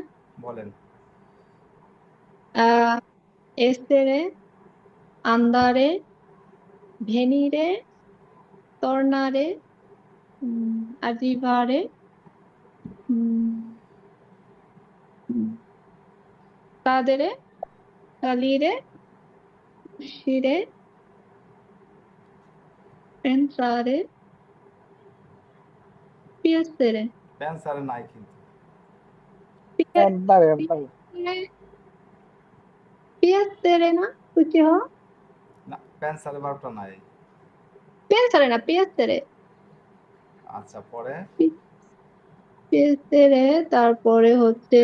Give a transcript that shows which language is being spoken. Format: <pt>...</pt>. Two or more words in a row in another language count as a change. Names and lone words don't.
<bn>বলেন।</bn> <it>ah essere, andare, venire, tornare, um, arrivare, um, um, cadere, salire, uscire, entrare, piacere,</it> <bn>প্যান্সারে নাই কিন্তু।</bn> <it>entrare entrare piacere, piacere</it> <bn>না কিছু হ না, প্যান্সারে ভার্বটা নাই।</bn> <it>piacere না piacere,</it> <bn>আচ্ছা, পরে piacere, তারপরে হচ্ছে</bn>